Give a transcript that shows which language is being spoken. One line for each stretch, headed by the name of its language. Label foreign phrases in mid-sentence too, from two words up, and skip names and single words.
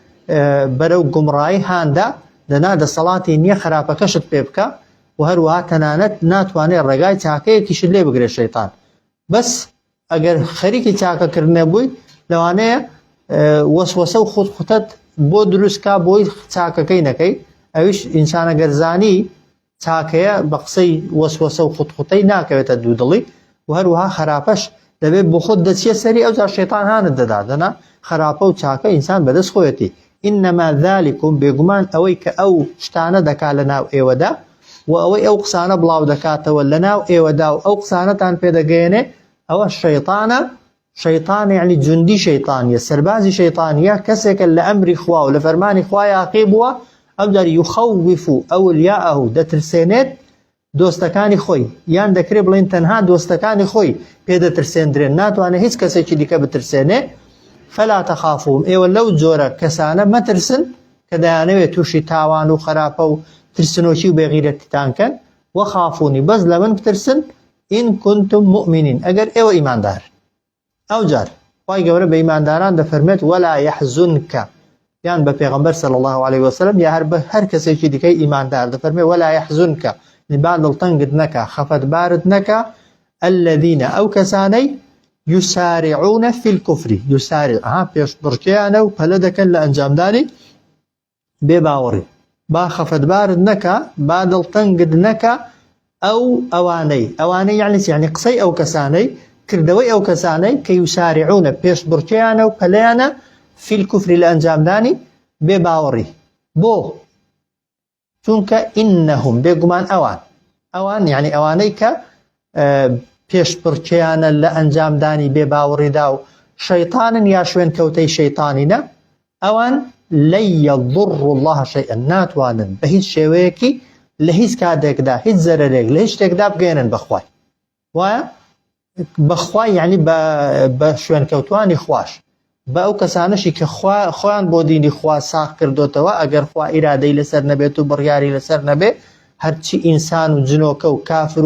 Central Kurdish: بەرەو گومڕایی هاندا دەنا دەسەڵاتی نییە خراپەکەشت پێ بکە و هەروەها تەنانەت ناتوانێت ڕێگای چاکەیەکیشت لێ بگرێت شەیطان بەس ئەگەر خەریکی چاکەکردنە بووی لەوانەیە وەسوەسە و خوتخوتەت بۆ دروستکە بۆی چاکەکەی نەکەی ئەویش ئینسانە گەرزانی چاکەیە بە قسەی وەسوەسە و خوتخوتەی ناکەوێتە دوودڵی و هەروەها خراپەش دەبێت بۆ خۆت دەچیە سەری ئەو جار شەیطان هانت دەدادەنا خراپە و چاکە ئینسان بەدەست خۆیەتی
Arabic: إنما ذلكم
Central Kurdish: بێگومان ئەوەی کە ئەو شتانە دەکا لە ناو ئێوەدا و ئەوەی ئەو قسانە بڵاو دەکاتەوە لە ناو ئێوەدا و ئەو قسانەتان پێدەگەێنێ ئەوە شەیطانە شەیطان یعنی جوندی شەیطانیە سەربازی شەیطانیە کەسێکە لە ئەمری خوا و لە فەرمانی خوا یاقی بووە ئەو جار
Arabic: یخەوف ئەولیاءه
Central Kurdish: دەترسێنێت دۆستەکانی خۆی یان دەکرێت بڵێن تەنها دۆستەکانی خۆی پێدەترسێندرێن ناتوانێت هیچ کەسێکی دیکە بترسێنێ
Arabic: فلا تخافوهم
Central Kurdish: ئێوە لەو جۆرە کەسانە مەترسن کە دەیانەوێت تووشی تاوان و خراپە و ترسنۆکی و بێغیرەتیتانکەن وەخافونی بەس لە من بترسن
Arabic: إن كنتم مؤمنين
Central Kurdish: ئەگەر ئێوە ئیماندار ئەو جار خوای گەورە بە ئیمانداران دەفەرمێت
Arabic: ولا يحزنك
Central Kurdish: یان بە پێغەمبەر
Arabic: صلی الله عليه وسلم
Central Kurdish: یا هەر کەسێکی دیکەی ئیماندار دەفەرمێت
Arabic: ولا يحزنك
Central Kurdish: با دڵتەنگت نەکە خەفەتبارت نەکە الذين ئەو کەسانەی
Arabic: يسارعون في الكفر يسارع
Central Kurdish: پێش بڕکیانە و پەلە دەکەن لە ئەنجامدانی بێباوەڕی با خەفەتبارت نەکە با دڵتەنگت نەکە ئەوانەی یعنی قسەی ئەو کەسانەی کردەوەی ئەو کەسانەی کە یسارعونە پێش بڕکیانە و پەلەیانە
Arabic: في الكفر
Central Kurdish: لە ئەنجامدانی بێباوەڕی بۆ چونکە ئینەهم بێگومان ئەوان یعنی ئەوانەی کە پێش بڕکیانە لە ئەنجامدانی بێباوەڕیدا و شەیطانن یا شوێن کەوتەی شەیطانینە ئەوان
Arabic: لن يضر الله شيئا
Central Kurdish: ناتوانن بە هیچ شێوەیەکی لە هیچ کاتێکدا هیچ زەرەرێک لە هیچ شتێکدا بگەێنن بەخوای وایە بەخوای یعنی بە شوێن کەوتوانی خوش بە ئەو کەسانەشی کە خۆیان بۆ دینی خوا ساغ کردوتەوە ئەگەر خوا ئیرادەی لەسەر نەبێت و بڕیاری لەسەر نەبێ هەرچی ئینسان و جنۆکە و کافر